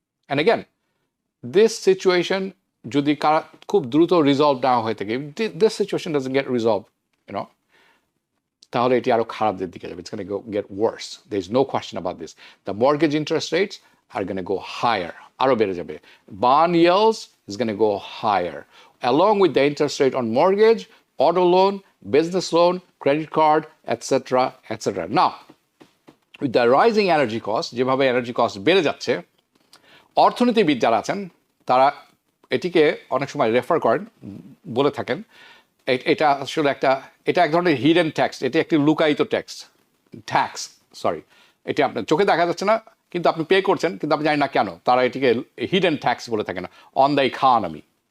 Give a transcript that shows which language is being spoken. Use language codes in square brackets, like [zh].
[bn] And again, this situation যদি খুব দ্রুত রিজলভ না হয়ে থাকে, this situation doesn't get resolved, তাহলে এটি আরো খারাপের দিকে যাবে। [en] It's going to get worse. There is no question about this. The mortgage interest rates are going to go higher. আরো বেড়ে যাবে। Bond yields is going to go higher. Along with the interest rate on mortgage, auto loan, business loan, credit card, etc., etc. [bn] Now, with the rising energy cost, যেভাবে energy cost বেড়ে যাচ্ছে, অর্থনীতিবিদ যারা আছেন তারা এটিকে অনেক সময় রেফার করেন, বলে থাকেন এটা আসলে এটা এক ধরনের হিডেন ট্যাক্স, এটি একটি লুকায়িত ট্যাক্স, এটি আপনার চোখে দেখা যাচ্ছে না, কিন্তু আপনি পে করছেন, কিন্তু আপনি জানেন না কেন তারা এটিকে হিডেন ট্যাক্স বলে থাকেন অন দ্য ইকোনমি।